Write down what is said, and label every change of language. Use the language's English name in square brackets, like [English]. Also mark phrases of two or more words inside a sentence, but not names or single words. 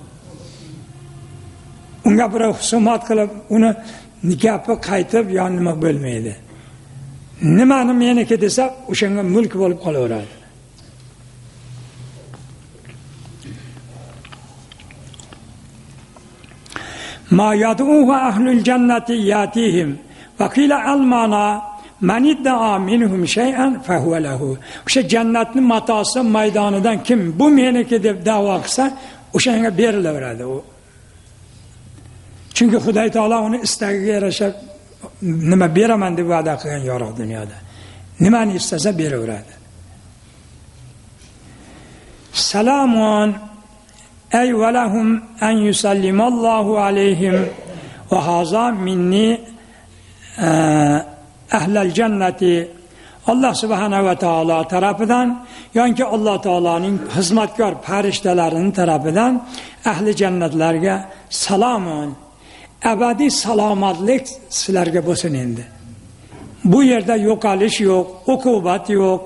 [Uzbek] Unga bir husumat qilib uni gapi qaytib nima bo'lmaydi. Nimani meniki desa o'shanga mulk bo'lib qolaveradi. [Arabic] ما يدعيه أهل الجنة يأتيهم وقيل المعنى من ادعى منهم شيئا فهو له. [Uzbek] O'sha jannatning matosi maydonidan kim bu meniki deb da'vo qilsa, o'shanga berilaveradi u. Chunki Xudo taolo uni istagiga yarasha nima beraman deb va'da qilgan yorug' dunyoda. Nimani istasa beraveradi. [Arabic] سلام أي ولهم أن يسلم الله عليهم وهذا مني أهل الجنة. الله سبحانه وتعالى [Uzbek] tarafidan yoki Alloh taoloning xizmatkor farishtalaring tarafidan ahli jannatlarga salamun, abadiy salomatlik sizlarga bo'lsin endi. Bu yerda yo'qolish yo'q, uqubat yo'q.